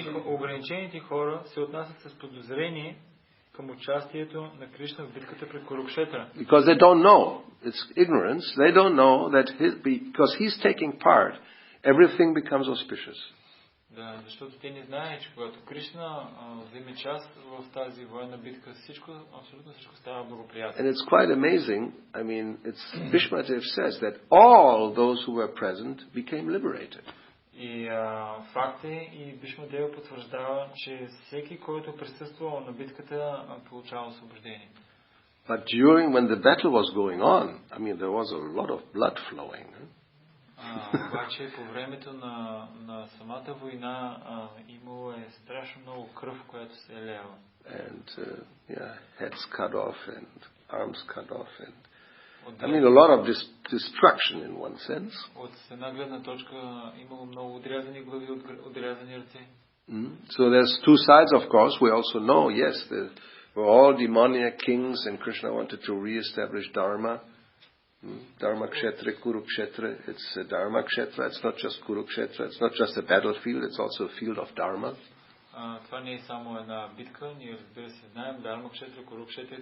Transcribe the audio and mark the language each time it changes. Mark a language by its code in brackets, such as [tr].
[bg] Ограничените хора се отнасят с подозрение към участието на Кришна в битката при Курукшетра. [en] Because they don't know. It's ignorance. They don't know that because he's taking part, everything becomes auspicious. [bg] Да, защото те не знаят, че когато Кришна вземе част в тази военна битка, абсолютно всичко става благоприятно. [en] And it's quite amazing. I mean, Bhishmadev says that all those who were present became liberated. [bg] И факт е, и Бишмадева потвърждава, че всеки, който присъствал на битката, получава освобождение. [en] But when the battle was going on, I mean, there was a lot of blood flowing. [bg] Обаче по времето на самата война имало е страшно много кръв, която се е леяла. [en] And heads cut off and arms cut off and I mean a lot of destruction in one sense. [bg] От една гледна точка имало много отрязани глави, отрязани ръце. [en] So there's two sides, of course. We also know, yes, there were all demoniac kings, and Krishna wanted to re-establish Dharma. Dharma Kshetra, Kurukshetra. It's a Dharma Kshetra. It's not just Kurukshetra. It's not just a battlefield. It's also a field of Dharma. [bg] Това не е само една битка. Ние, разбира се, знаем Dharma Kshetra, Kurukshetra.